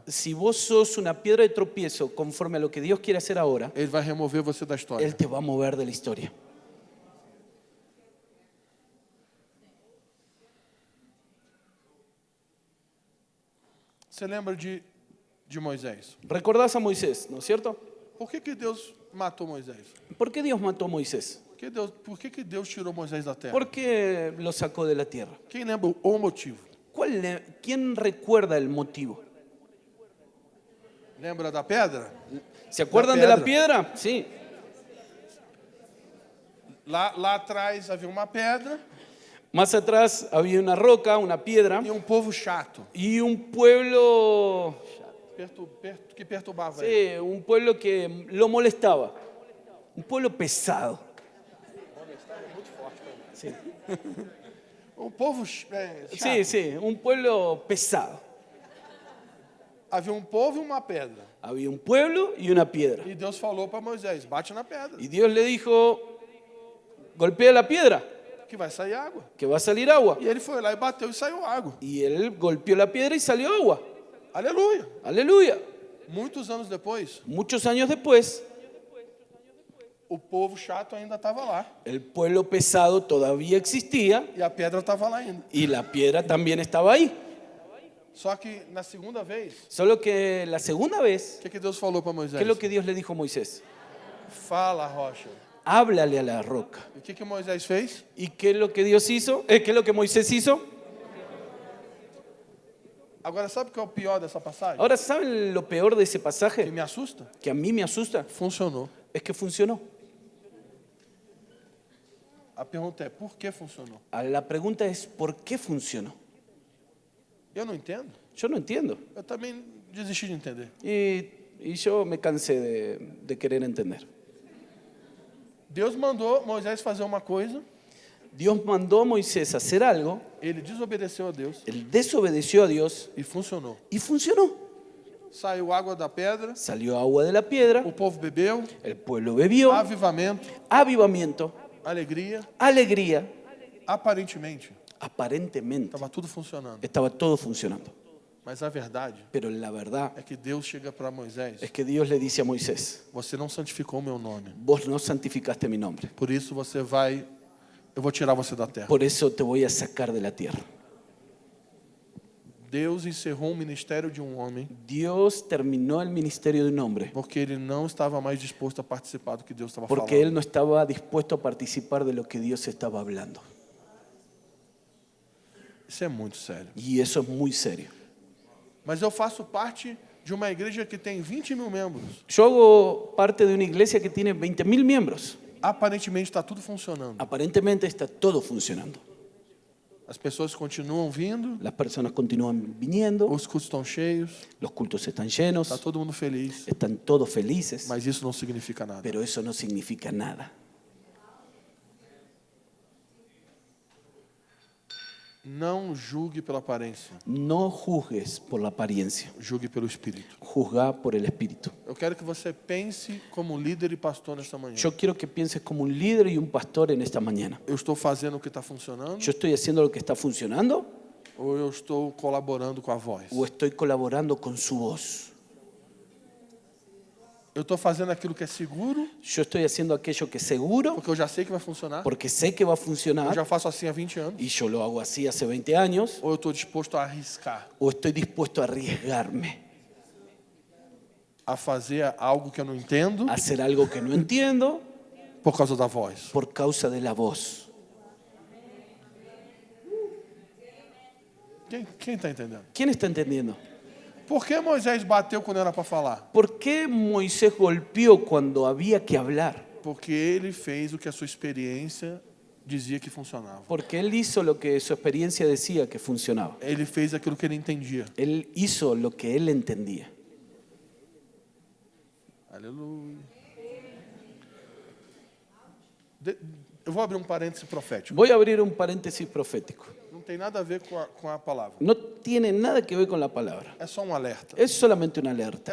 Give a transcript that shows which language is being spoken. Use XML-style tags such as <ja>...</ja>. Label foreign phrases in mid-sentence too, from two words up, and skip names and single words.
<es>Si vos sos una piedra de tropiezo conforme a lo que Dios quiere hacer ahora,</es> <pt>Ele vai remover você da história.</pt> <es>Él te va a mover de la historia.</es> <pt>Você lembra de Moisés?</pt> <es>¿Recordás a Moisés, no es cierto?</es> <pt>Por que Deus matou Moisés?</pt> <es>¿Por qué Dios mató a Moisés?</es> <pt>Por que Deus tirou Moisés da terra?</pt> <es>¿Por qué lo sacó de la tierra?</es> <pt>Quem lembra o motivo?</pt> <es>¿Quién recuerda el motivo?</es> <pt>Lembra da pedra?</pt> <es>¿Se acuerdan de la piedra? Sí.</es> <pt>Lá atrás havia uma pedra</pt> <es>Más atrás había una roca, una piedra</es> <pt>e um povo chato</pt> <es>y un pueblo,</es> <pt>que perturbava ele.</pt> <es>sí, un pueblo que lo molestaba. Un pueblo pesado. Sí,</es> <pt>Um povo chato.</pt> <es>sí, sí, un pueblo pesado.</es> <pt>Havia um povo e uma pedra.</pt> <es>Había un pueblo y una piedra.</es> <pt>E Deus falou para Moisés: bate na pedra,</pt> <es>Y Dios le dijo, golpea la piedra,</es> <pt>que vai sair água.</pt> <es>que va a salir agua.</es> <pt>E ele foi lá e bateu e saiu água.</pt> <es>Y él golpeó la piedra y salió agua.</es> <pt>Aleluia.</pt> <es>Aleluya.</es> <pt>Muitos anos depois,</pt> <es>Muchos años después,</es> <pt>o povo chato ainda estava lá.</pt> <es>el pueblo pesado todavía existía</es> <pt>E a pedra estava lá ainda.</pt> <es>y la piedra también estaba ahí.</es> <pt>Só que na segunda vez,</pt> <es>Solo que la segunda vez,</es> <pt>o que Deus falou para Moisés?</pt> <es>¿qué es lo que Dios le dijo a Moisés?</es> <pt>Fala, rocha.</pt> <es>Háblale a la roca.</es> <pt>E o que Moisés fez?</pt> <es>¿Y qué es lo que Dios hizo? ¿Qué es lo que Moisés hizo?</es> <pt>Agora, sabe o que é o pior dessa passagem?</pt> <es>Ahora, ¿saben lo peor de ese</es> <pt>Que</pt> <es>pasaje?</es> <pt>me assusta?</pt> <es>Que a mí me asusta.</es> <pt>Funcionou.</pt> <es>Es que funcionó.</es> <pt>A pergunta é: por que funcionou?</pt> <es>La pregunta es, ¿por qué funcionó?</es> <pt>Eu não entendo.</pt> <es>Yo no entiendo.</es> <pt>Eu também desisti de entender.</pt> <es>Y yo me cansé de querer entender.</es> <pt>Deus mandou Moisés fazer uma coisa,</pt> <es>Dios mandó a Moisés a hacer algo,</es> <pt>ele desobedeceu a Deus</pt> <es>él desobedeció a Dios</es> <pt>e funcionou.</pt> <es>y funcionó.</es> <pt>Saiu água da pedra,</pt> <es>Salió agua de la piedra,</es> <pt>o povo bebeu,</pt> <es>el pueblo bebió,</es> <pt>avivamento,</pt> <es>avivamiento,</es> <pt>alegria.</pt> <es>alegría.</es> <pt>Aparentemente,</pt> <es>Aparentemente</es> <pt>estava tudo funcionando.</pt> <es>estaba todo funcionando.</es> <pt>Mas a verdade</pt> <es>Pero la verdad</es> <pt>é que Deus chega para Moisés:</pt> <es>es que Dios le dice a Moisés,</es> <pt>você não santificou o meu nome.</pt> <es>vos no santificaste mi nombre,</es> <pt>Por isso eu vou tirar você da terra.</pt> <es>por eso te voy a sacar de la tierra.</es> <pt>Deus encerrou o ministério de um homem</pt> <es>Dios terminó el ministerio de un hombre</es> <pt>porque ele não estava mais disposto a participar do que Deus estava</pt> <es>porque</es> <pt>falando.</pt> <es>él no estaba dispuesto a participar de lo que Dios estaba hablando.</es> <pt>Isso é muito sério.</pt> <es>Y eso es muy serio.</es> <pt>Mas eu faço parte de uma igreja que tem 20 mil membros.</pt> <es>Yo hago parte de una iglesia que tiene 20.000 miembros.</es> <pt>Aparentemente está tudo funcionando.</pt> <es>Aparentemente está todo funcionando.</es> <pt>As pessoas continuam vindo,</pt> <es>Las personas continúan viniendo,</es> <pt>os cultos estão cheios,</pt> <es>los cultos están llenos,</es> <pt>está todo mundo feliz.</pt> <es>están todos felices,</es> <pt>Mas isso não significa nada.</pt> <es>pero eso no significa nada.</es> <pt>Não julgue pela aparência,</pt> <es>No juzgues por la apariencia,</es> <pt>julgue pelo Espírito.</pt> <es>juzga por el Espíritu.</es> <pt>Eu quero que você pense como líder e pastor nesta manhã.</pt> <es>Yo quiero que pienses como un líder y un pastor en esta mañana.</es> <pt>Eu estou fazendo o que está funcionando</pt> <es>¿Yo estoy haciendo lo que está funcionando</es> <pt>ou eu estou colaborando com a voz?</pt> <es>o estoy colaborando con su voz?</es> <pt>Eu estou fazendo aquilo que é seguro,</pt> <es>Yo estoy haciendo aquello que es seguro</es> <pt>porque eu já sei que vai funcionar.</pt> <es>porque sé que va a</es> <pt>Eu</pt> <es>funcionar</es> <pt>já faço assim há 20 anos.</pt> <es>y yo lo hago así hace 20 años,</es> <pt>Ou eu estou disposto a arriscar,</pt> <es>o estoy dispuesto a arriesgarme</es> <pt>a fazer algo que eu não entendo</pt> <es>a hacer algo que no entiendo</es> <pt>por causa da voz.</pt> <es>por causa de la voz.</es> <pt>Quem está entendendo?</pt> <es>¿Quién está entendiendo?</es> <pt>Por que Moisés bateu quando era para falar?</pt> <es>¿Por qué Moisés golpeó cuando había que hablar?</es> <pt>Porque ele fez o que a sua experiência dizia que funcionava.</pt> <es>Porque él hizo lo que su experiencia decía que funcionaba.</es> <pt>Ele fez aquilo que ele entendia.</pt> <es>Él hizo lo que él entendía.</es> <pt>Aleluia. Eu vou abrir um parêntese profético.</pt> <es>Voy a abrir un paréntesis profético.</es> <pt>Não tem nada a ver com a palavra.</pt> <es>No tiene nada que ver con la palabra.</es> <pt>É só um alerta.</pt> <es>Es solamente una alerta.</es>